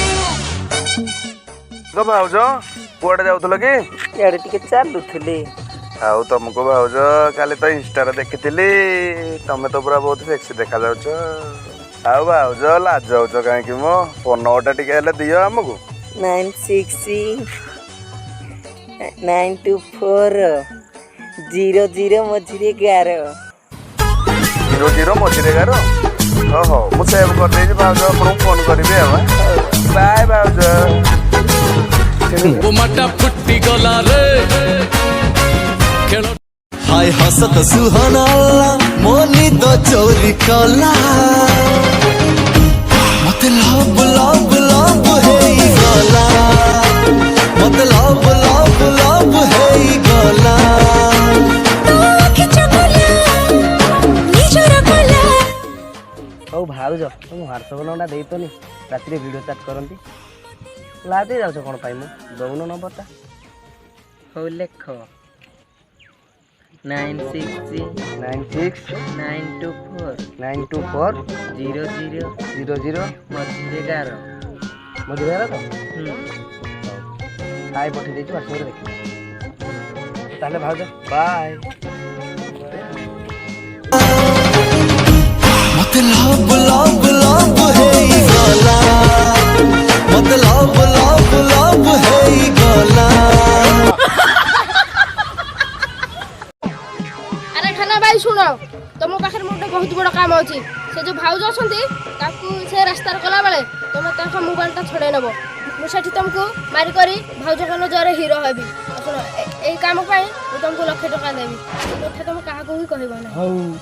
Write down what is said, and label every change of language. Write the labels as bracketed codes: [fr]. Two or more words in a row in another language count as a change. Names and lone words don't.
[or] ତୋ ଭାଉଜ କୁଆଡେ ଯାଉଥିଲୋ କି ୟାର ଟିକେ ଚାଲୁଥିଲି ଆଉ ତମକୁ ଭାଉଜ କାଲି ତ ଇନଷ୍ଟାରେ ଦେଖିଥିଲି ତମେ ତ ପୁରା ବହୁତ ସେକ୍ସି ଦେଖାଯାଉଛ। ଆଉ ଭାଉଜ ଲାଜ ହଉଛ କାହିଁକି ମୋ ଫୋନ ନମ୍ବରଟା ଟିକେ ହେଲେ ଦିଅ ଆମକୁ। 969240 ମଝିରେ 11। 00 ମଝିରେ 11? ଓହୋ ମୁଁ ସେଭ୍ କରିଦେଇଛି ଭାଉଜ ଆପଣଙ୍କୁ ଫୋନ୍ କରିବି ଆଉ। ବାଏ ଭାଉଜ। ବୋମାଟା ଫୁଟି ଗଲା ରେ ଖେଳ ହାୟ ହସତ ସୁହାନା ମୋ ନିଦ ଚୋରି କଲା ମତ [en] love love love [or] ହେଇ ଗଲା ମତ [en] love love love [or] ହେଇ ଗଲା ହଉ ଭାଉଜ ତମ ହ୍ୱାଟ୍ସଆପ୍ ନମ୍ବରଟା ଦେଇତନି ରାତିରେ ଭିଡ଼ିଓ ଚାଟ୍ କରନ୍ତି। ଲାଭ ଯାଉଛ କ'ଣ ପାଇଁ ମୁଁ ଦଉନ ନମ୍ବରଟା। ହଉ ଲେଖ 96924924 00 ମଝିରେ 11। ମଝିରେ ତ ହାଇ ପଠେଇ ଦେଇଛୁ ହ୍ୱାଟ୍ସଆପ୍ରେ ଦେଖିବ। ତାହେଲେ ଭାଉଜ ବାଏ। ମତ [en] love love love [or] ହେଇ ଗଲା ମତ [en] love love love [or] ହେଇ ଗଲା। ଆରେ ଖାନା ଭାଇ ଶୁଣ, ତମ ପାଖରେ ମୋର ଗୋଟେ ବହୁତ ବଡ଼ କାମ ଅଛି। ସେ ଯୋଉ ଭାଉଜ ଅଛନ୍ତି ତାକୁ ସେ ରାସ୍ତାରେ ଗଲାବେଳେ ତମେ ତାଙ୍କ ମୋବାଇଲଟା ଛଡ଼େଇ ନେବ। ମୁଁ ସେଠି ତମକୁ ମାରି କରି ଭାଉଜଙ୍କ ନଜରରେ ହିରୋ ହେବି। ଶୁଣ ଏଇ କାମ ପାଇଁ ମୁଁ ତମକୁ 1,00,000 ଟଙ୍କା ଦେବି। ଏ କଥା ତମେ କାହାକୁ ବି କହିବ ନାହିଁ। ହଉ